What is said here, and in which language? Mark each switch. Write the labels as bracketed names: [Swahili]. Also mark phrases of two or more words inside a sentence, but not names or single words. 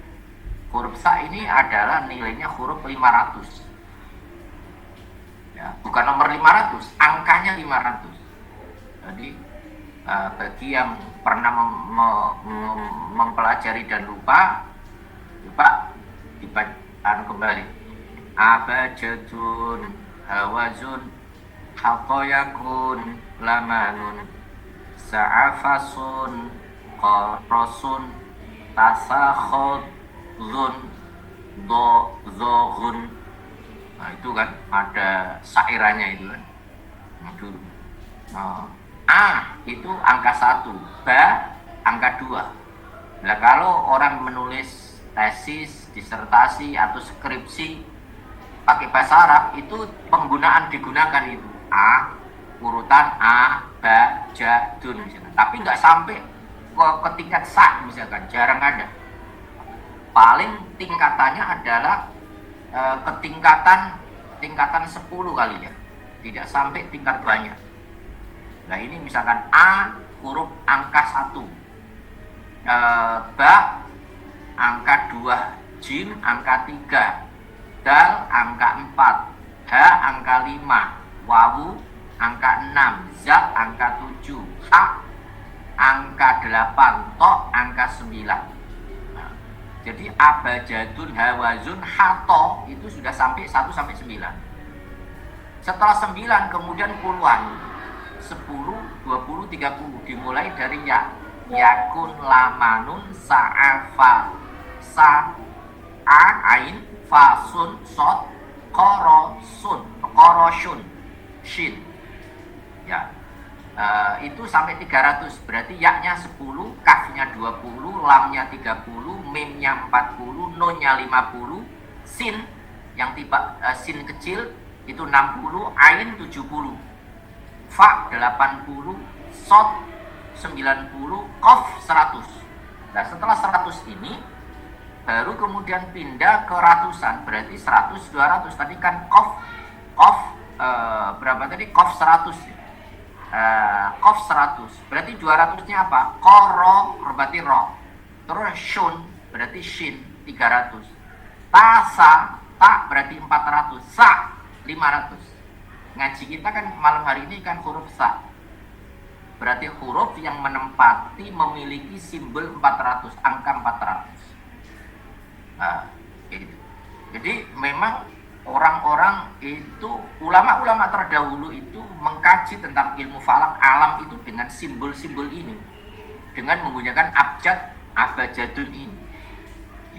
[Indonesian] Nah, huruf sa ini adalah nilainya huruf 500. Ya, bukan nomor 500, angkanya 500. Jadi bagi yang pernah mempelajari dan lupa dibacakan kembali. [Arabic] أبجد هوز حطي كلمن سعفص قرشت ثخذ ضظغ. [Indonesian] Nah itu kan ada sairannya itu kan. Dulu. A itu angka 1, ba angka 2. Nah kalau orang menulis tesis, disertasi atau skripsi pakai bahasa Arab itu digunakan itu A, urutan A, ba, ja, dun misalkan. Tapi nggak sampai ke tingkat sa misalkan, jarang ada. Paling tingkatannya adalah tingkatan 10 kali ya, tidak sampai tingkat banyak. Nah ini misalkan A huruf angka 1, ba angka 2, jim angka 3, dal angka 4, ha angka 5, wawu angka 6, za angka 7, ha angka 8, to angka 9. Jadi [Arabic] أبجد هوز, [Indonesian] hato itu sudah sampai 1 sampai 9. Setelah 9 kemudian puluhan, 10, 20, 30 dimulai dari ya. Yakun, [Arabic] لمن سعفا عين فص صاد قرشت, [Indonesian] shin. Ya. Itu sampai 300, berarti yaknya 10, kafnya 20, lamnya 30, mimnya 40, nunnya 50, sin yang sin kecil itu 60, ain 70, fa 80, sod 90, qaf 100. Nah setelah 100 ini baru kemudian pindah ke ratusan, berarti 100, 200. Tadi kan qaf berapa tadi? Qaf 100 ya. Qaf 100 berarti 200-nya apa? Koro berarti ro, terus shun berarti shin 300, tasa ta berarti 400, sa 500. Ngaji kita kan malam hari ini kan huruf sa, berarti huruf yang menempati memiliki simbol 400, angka 400. Gitu. Jadi memang orang-orang itu, ulama-ulama terdahulu itu mengkaji tentang ilmu falak alam itu dengan simbol-simbol ini, dengan menggunakan abjadun ini ya.